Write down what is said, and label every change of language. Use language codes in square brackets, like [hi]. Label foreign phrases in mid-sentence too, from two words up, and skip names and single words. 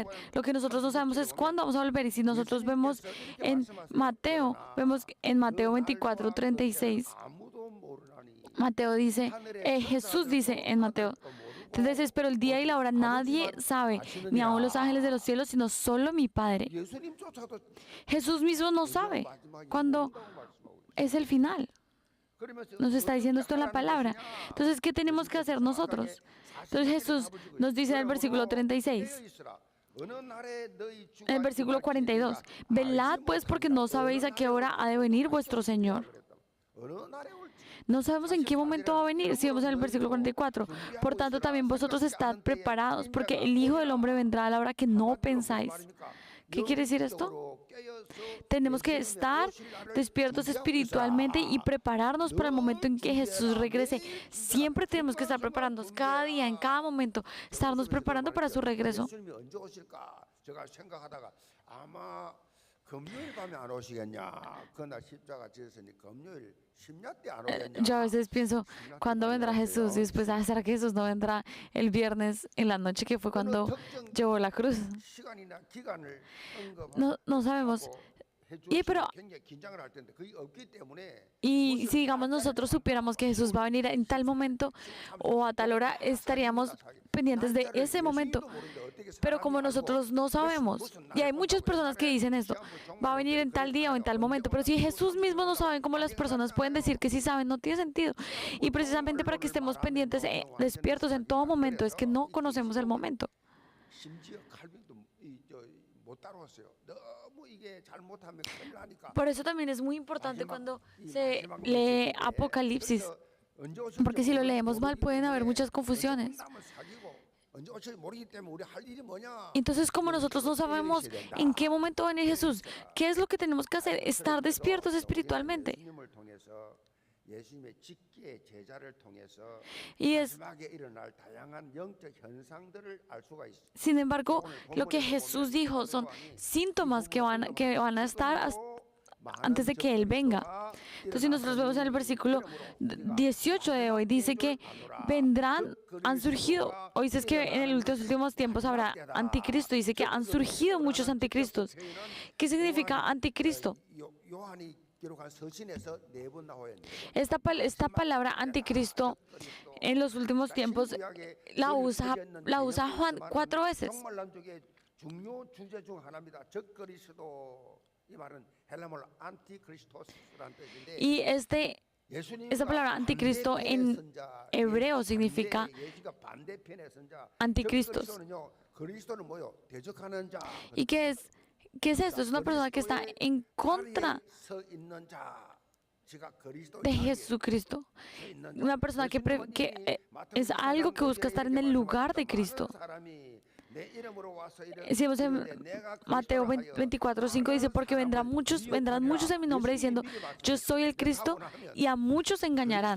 [es] Lo que nosotros no sabemos es cuándo vamos a volver. Y si nosotros vemos en Mateo 24:36, Mateo dice, Jesús dice en Mateo 36, pero el día y la hora nadie sabe, ni aun los ángeles de los cielos, sino solo mi Padre. Jesús mismo no sabe cuándo es el final. [ko] 그러면서 [es] Nos está diciendo esto en la [ko] 어떻게 [es] palabra. [ko] 하라는 것이냐? [es] Entonces, ¿qué tenemos que hacer nosotros? Entonces Jesús nos dice en el versículo 36, en el versículo 42, velad pues porque no sabéis a qué hora ha de venir vuestro Señor. No sabemos en qué momento va a venir, si vemos en el versículo 44. Por tanto, también vosotros estad preparados, porque el Hijo del Hombre vendrá a la hora que no pensáis. ¿Qué quiere decir esto? Tenemos que estar despiertos espiritualmente y prepararnos para el momento en que Jesús regrese. Siempre tenemos que estar preparándonos, cada día, en cada momento, estarnos preparando para su regreso. [ko] 예수님이 언제 오실까? 제가 생각하다가 아마 금요일 밤에 안 오시겠냐? 그날 십자가 지었으니 금요일 심야 때 안 오겠냐? [es] Yo a veces pienso, ¿cuándo vendrá Jesús? Y después, ¿será que Jesús no vendrá el viernes en la noche que fue cuando llevó la cruz? [ko] 시간이나 기간을 [es] No sabemos. pero- [ko] 굉장히 긴장을 할 텐데 그게 없기 때문에 [es] Y si digamos nosotros supiéramos que Jesús va a venir en tal momento o a tal hora, estaríamos pendientes de ese momento. Pero como nosotros no sabemos, y hay muchas personas que dicen esto, va a venir en tal día o en tal momento, pero si Jesús mismo no sabe cómo las personas pueden decir que sí saben, no tiene sentido. Y precisamente para que estemos pendientes, despiertos en todo momento, es que no conocemos el momento. [ko] 심지어 칼빈도 못 따라왔어요. 너무 이게 잘못하면 큰일 나니까. [es] Por eso también es muy importante cuando se lee Apocalipsis, porque si lo leemos mal pueden haber muchas confusiones. Entonces, como nosotros no sabemos en qué momento va a venir Jesús, ¿qué es lo que tenemos que hacer? Estar despiertos espiritualmente. [ko] 예수님의 직계 제자를 통해서 [es] Y es, [ko] 마지막에 일어날 다양한 영적 현상들을 알 수가 있습니다. [es] sin embargo, lo que Jesús dijo son síntomas que van a estar antes de que Él venga. Entonces, nosotros vemos en el versículo 18 de hoy, dice que vendrán, han surgido, hoy dice que en los últimos tiempos habrá anticristo, dice que han surgido muchos anticristos. ¿Qué significa anticristo? [ko] 요한이 기록한 서신에서 4번 나와요. [es] Esta palabra anticristo en los últimos tiempos la usa Juan 4 veces. [ko] 정말 남쪽의 중요 주제 중 하나입니다. 적그리스도 이 말은 헬라말 안티크리스토스라는 뜻인데 [es] Y esta palabra anticristo en hebreo significa anticristos. [ko] 그리스도는 뭐요? 대적하는 자. [es] ¿Y qué es esto? Es una persona que está en contra [ko] 서 있는 자. [es] de Jesucristo. Una persona que es algo que busca estar en el lugar de Cristo. Decimos en Mateo 24:5 dice, porque vendrán muchos en mi nombre diciendo, yo soy el Cristo, y a muchos engañarán.